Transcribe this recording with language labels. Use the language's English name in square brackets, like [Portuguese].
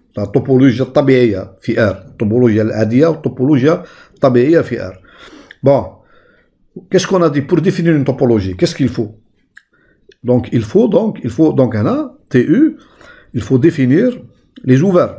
[French] La topologie [Arabic] الطبيعية [French] في R. [Arabic] التوبولوجيا العادية والتوبولوجيا الطبيعية في R. [French] Bon. Qu'est-ce qu'on a dit pour définir une topologie? Qu'est-ce qu'il faut? Donc il faut donc là, TU, il faut définir les ouverts.